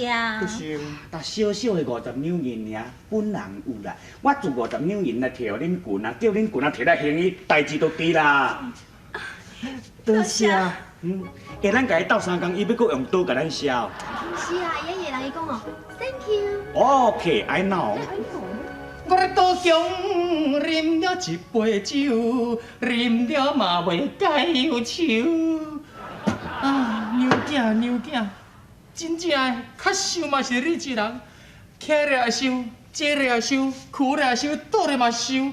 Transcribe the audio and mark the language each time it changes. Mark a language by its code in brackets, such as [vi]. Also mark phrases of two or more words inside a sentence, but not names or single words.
[nan] 但小小的50两银尔，本人有啦。我自50两银来摕互恁棍啊，叫恁棍啊摕来还伊，代志就对啦。多谢。下咱家斗相共，伊要搁用刀甲咱削。是啊，爷爷人伊讲哦 ， [en] Thank you。 OK，I know。 [nan] 我咧岛中啉了一杯酒，啉了嘛袂解忧愁。啊，娘囝，真正的，较想嘛是你一人，徛咧也想，坐咧也想，跍咧也想，倒咧嘛想。